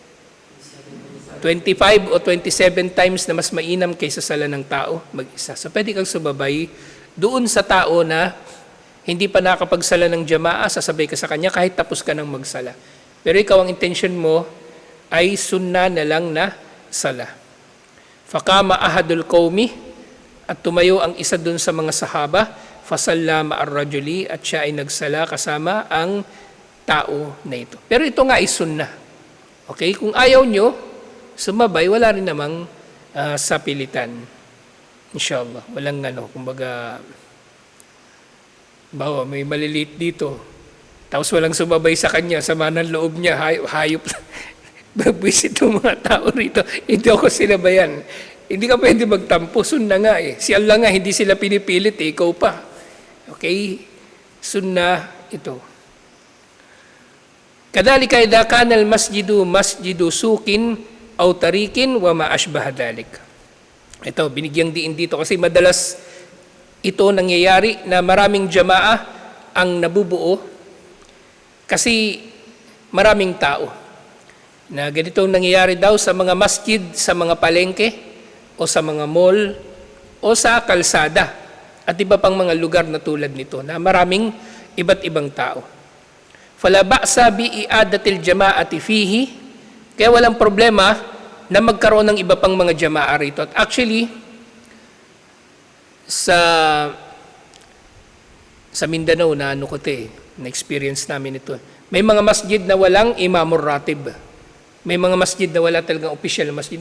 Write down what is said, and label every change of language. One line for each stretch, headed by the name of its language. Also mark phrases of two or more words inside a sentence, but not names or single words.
Filipino: 25 o 27 times na mas mainam kaysa sala ng tao mag-isa. So pwede kang sumabay doon sa tao na hindi pa nakapagsala ng jamaah, sasabay ka sa kanya kahit tapos ka ng magsala. Pero ikaw ang intention mo ay sunna na lang na sala.
Arabic: فقام أحد القوم,
Filipino: at tumayo ang isa doon sa mga sahaba,
Arabic: فصلى مع الرجل,
Filipino: at siya ay nagsala kasama ang tao na ito. Pero ito nga ay sunna. Okay? Kung ayaw nyo, sumabay, wala rin namang sapilitan.
Arabic: إن شاء الله.
Filipino: Walang kumbaga, bawa, may maliliit dito. Tapos walang sumabay sa kanya, sama ng loob niya, hayop. Babwisit yung mga tao rito. Hindi ako sinabayan. Hindi ka pwede magtampo. Sunna nga eh. Si Allah nga, hindi sila pinipilit eh. Ikaw pa. Okay? Sunna ito.
Arabic: كذلك إذا كان مسجد سوق أو طريق وما أشبه ذلك.
Filipino: Ito, binigyang diin dito kasi madalas ito nangyayari na maraming jamaah ang nabubuo kasi maraming tao. Na ganito nangyayari daw sa mga masjid, sa mga palengke, o sa mga mall, o sa kalsada, at iba pang mga lugar na tulad nito, na maraming iba't ibang tao.
Arabic: فلا بأس بإعادة الجماعة فيه,
Filipino: kaya walang problema na magkaroon ng iba pang mga jama'a rito. At actually, sa Mindanao na na-experience namin ito. May mga masjid na walang
Arabic: الإمام الراتب.
Filipino: May mga masjid na wala talagang official na masjid.